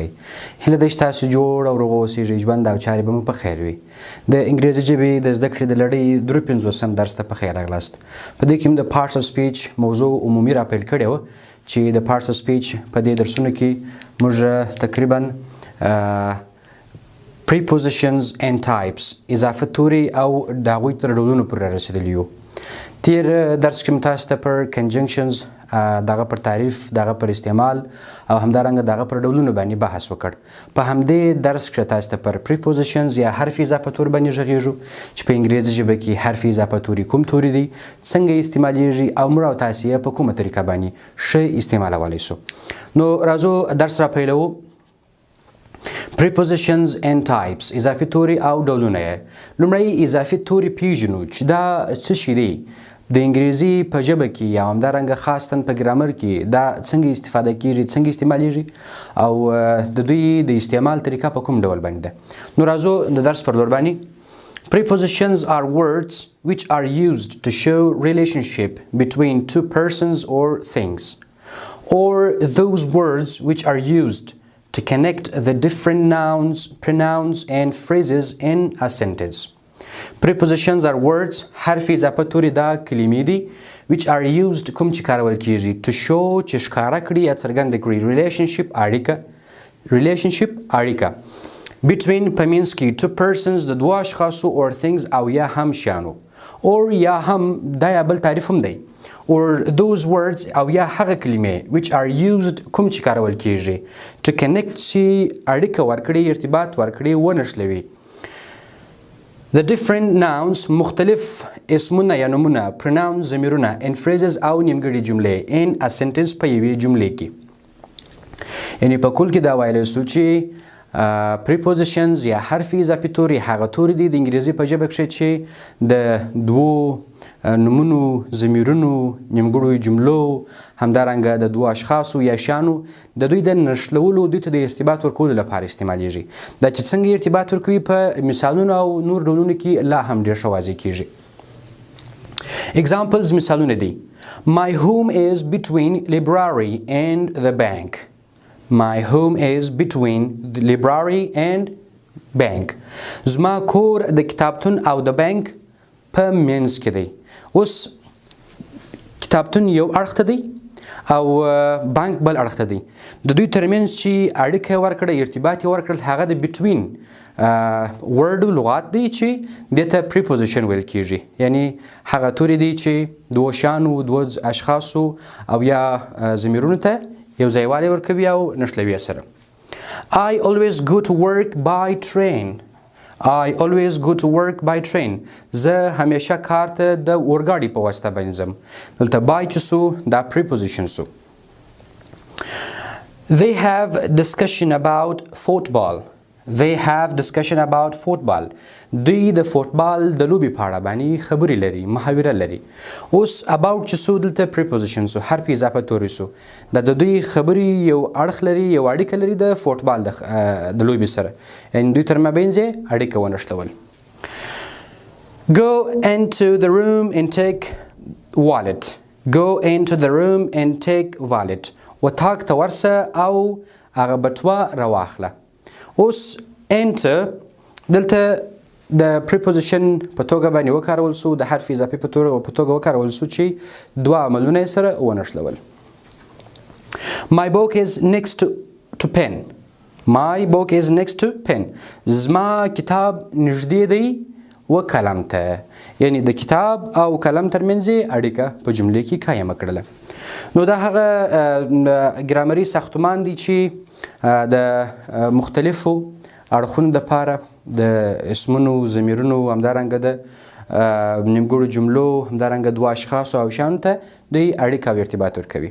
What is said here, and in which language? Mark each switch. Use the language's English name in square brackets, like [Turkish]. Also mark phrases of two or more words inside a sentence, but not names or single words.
[Pashto] هیله ده چې تاسو جوړ او روغ اوسئ. ژوند او چارې به مو په خیر وي. د انګریزي ژبې د زدکړې د لړۍ 53 درس ته په خیر راغلاست. په دې کې موږ د [English] parts of speech [Pashto] موضوع عمومي راپیل کړې وه چې د [English] parts of speech [Pashto] په دې درسونو کې موږ تقریبا [English] prepositions and types [Pashto] اضافه توري او د هغوی تر ډولونو پورې رسېدلي یو. تیر درس کې تاسو ته پر کنجنکشنز دغه پر تعریف دغه پر استعمال او همدارنګه دغه پر ډولونو باندې بحث وکړ. په همدې درس کې تاسو ته پر prepositions یا حرف اضافه تور باندې غږیږو چې په انګریزي ژبه کې حرف اضافه توري کوم توري دي، څنګه استعمالیږي او موږ او تاسو یې په کومه طریقه باندې ښه استعمالولی سو. نو راځو درس را پیلوو. [English] prepositions and types [Pashto] اضافي توري او ډولونه. لومړی اضافي توري پیژنو چې دا څه شي دی د انګریزي په ژبه کې یا همدارنګه خاصتاً په ګرامر کې دا څنګه استفاده کیږي، څنګه استعمالیږي او د دوی د استعمال طریقه په کوم ډول باندې ده. نو راځو د درس پر لور باندې. [English] Prepositions are words which are used to show relationship between two persons or things, or those words which are used to connect the different nouns, pronouns and phrases in a sentence. Prepositions are words [Pashto] حرف اضافه توري دا کلمې دي [English] which are used [Pashto] کوم چې کارول کیږي [English] to show [Pashto] چې ښکاره کړي یا څرګنده کړي relationship اړیکه between په منځ کې [English] two persons [Pashto] د دوه اشخاصو [English] or things [Pashto] او یا هم شیانو or یا هم دا یا بل تعریف هم دی [English] or those words [Pashto] او یا هغه کلمې [English] which are used [Pashto] کوم چې کارول کیږي [English] to connect [Pashto] چې اړیکه ورکړي، ارتباط ورکړي، ونښلوي. [English] The different nouns [Pashto] مختلف اسمونه یا نومونه، pronouns ضمیرونه [English] and phrases [Pashto] او نیمګړي جملې [English] in a sentence [Pashto] په یوې جملې کې. یعنی په کل کې دا ویلی سو چې prepositions یا حرف اضافي توري هغه توري دي د انګریزي په ژبه کښې چې د دوو نومونو، ضمیرونو، نیمګړو جملو، همدارنګه د دوو اشخاصو یا شیانو د دوی د نښلولو، دوی ته د ارتباط ورکولو لپاره استعمالیږي. دا چې څنګه ارتباط ورکوي په مثالونو او نور ډولونو کې لا هم ډېر ښه واضح کیږي. Examples مثالونه دي. [English] My home is between library and the bank. My home is between the library and bank. [Pashto] زما کور د کتابتون او د بانک په منځ کې دی. اوس کتابتون یو اړخ ته دی او بانک بل اړخ ته دی. د دوی ترمنځ چې اړیکه ورکړه، ارتباط یې ورکړل، هغه د [English] between word [Pashto] لغات دی چې دې ته preposition ویل کیږي. یعنی هغه توري دی چې دوه شیانو، دوه اشخاصو او یا ضمیرونو ته یو ځایوالی ورکوي او نښلوي یې سره. [English] I always go to work by train. I always go to work by train. [Pashto] زه همیشه کار ته د اورګاډي په واسطه باندې ځم. دلته by چې سو دا preposition سو. [English] They have discussion about football. They have discussion about football. [Pashto] دوی د فوټبال د لوبې په اړه باندې خبرې لري، محاوره لري. اوس about چې سو دلته preposition سو، حرف اضافه توري سو. دا د دوی خبرې یو اړخ لري، یو اړیکه لري د فوټبال د لوبې سره. یعنې دوی تر مابین یې اړیکه ونښلول. [English] Go into the room and take wallet. Go into the room and take wallet. [Pashto] وطاق ته ورسه او هغه بټوه راواخله. اوس enter دلته د preposition په توګه باندې وکارول سو، د حرف اضافي په توګه وکارول سو چې دوه عملونه یې سره ونښلول. [English] My book is next to pen. My book is next to pen. [Pashto] زما کتاب نږدې دی و قلم ته. یعنی د کتاب او قلم ترمنځ اړیکه په جملې کې قایمه کړله. نو دا هغه ګرامري ساختمان دی چې د مختلفو اړخونو دپاره د اسمونو، ضمیرونو، همدارنګه د نیمګړو جملو، همدارنګه دوه اشخاصو او شیانو ته دوی اړیکه او ارتباط ورکوي.